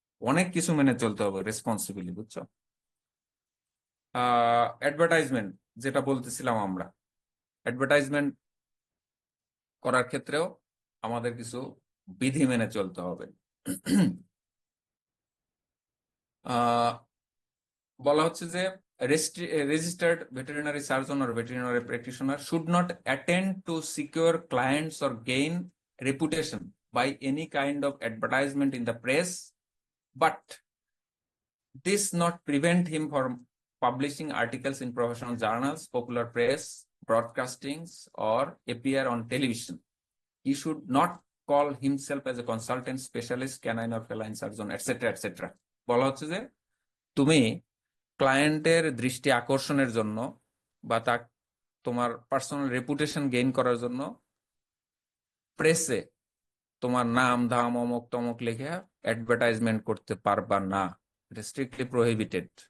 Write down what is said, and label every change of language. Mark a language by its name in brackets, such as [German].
[Bangla] অনেক কিছু মেনে চলতে হবে, রেসপন্সিবিলিটি, বুঝছো। অ্যাডভার্টাইজমেন্ট যেটা বলতেছিলাম আমরা, অ্যাডভার্টাইজমেন্ট করার ক্ষেত্রেও আমাদের কিছু বিধি মেনে চলতে হবে। [English] আহ, [Bangla] বলা হচ্ছে যে [English] registered veterinary surgeon or veterinary practitioner should not attend to secure clients or gain reputation by any kind of advertisement in the press, but this not prevent him from publishing articles in professional journals, popular press, broadcastings, or appear on television. He should not call himself as a consultant, specialist, canine or feline surgeon, etc., etc. [Bangla] বলা হচ্ছে যে তুমি ক্লায়েন্টের দৃষ্টি আকর্ষণের জন্য বা তোমার পার্সোনাল রেপুটেশন গেইন করার জন্য প্রেসে তোমার নাম ধাম অমুক তমক লিখে অ্যাডভার্টাইজমেন্ট করতে পারবা না, এটা স্ট্রিক্টলি প্রহিবিটেড।